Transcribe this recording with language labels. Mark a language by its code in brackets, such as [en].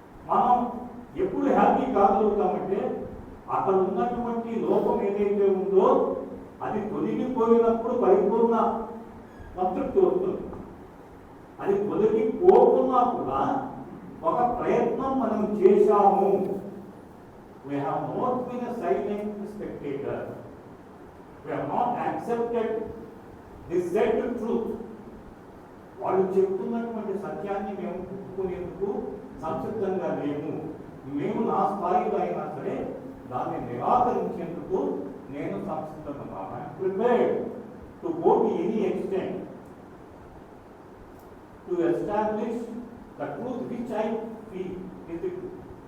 [te] మనం ఎప్పుడు హ్యాపీ కాగలుగుతామంటే అక్కడ ఉన్నటువంటి లోపం ఏదైతే ఉందో అది తొలగిపోయినప్పుడు పరిపూర్ణ సంతృప్తి వస్తుంది. అది తొలగిపోకున్నా కూడా ఒక ప్రయత్నం మనం చేశాము. [en] We have not been a silent spectator. We have not accepted the said truth. [te] వాళ్ళు చెప్తున్నటువంటి సత్యాన్ని మేము ఒప్పుకునేందుకు సంసిద్ధంగా లేము. మేము నా స్థాయిలో అయినా సరే దాన్ని నిరాకరించేందుకు నేను సంసిద్ధంగా ఉన్నాను. [en] I am prepared to go to any extent to establish the truth which I feel is the truth.